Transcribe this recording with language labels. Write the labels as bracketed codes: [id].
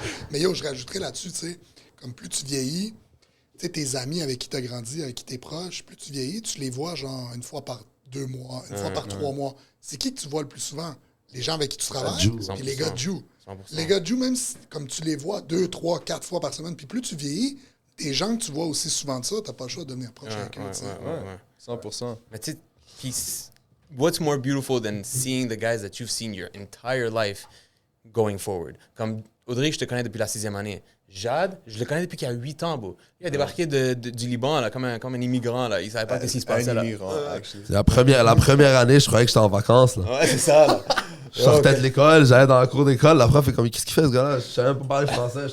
[fr] Mais yo, je rajouterais là-dessus, tu sais, comme plus tu vieillis, tu sais, tes amis avec qui tu as grandi, avec qui tu es proche, plus tu vieillis, tu les vois genre une fois par 2 mois, une fois par 3 mois. C'est qui que tu vois le plus souvent? Les gens avec qui tu travailles, puis les gars de Jiu. Les gars de Jiu, même si, comme tu les vois 2, 3, 4 fois par semaine, puis plus tu vieillis, des gens que tu vois aussi souvent de ça, t'as pas le choix de devenir proche avec eux. 100%. Mais tu sais, [en] what's more beautiful than seeing the guys that you've seen your entire life going forward? [fr] Comme Audrey, je te connais depuis la 6e année. Jade, je le connais depuis qu'il y a 8 ans, bro. Il a débarqué du Liban, là, comme un immigrant, là. Il savait pas ce qui se passait, là. La première année, je croyais que j'étais en vacances, là. Ouais, c'est ça, là. Je sortais de l'école, j'allais dans la cour d'école, la prof fait comme, qu'est-ce qu'il fait ce gars-là? Je savais même pas parler français.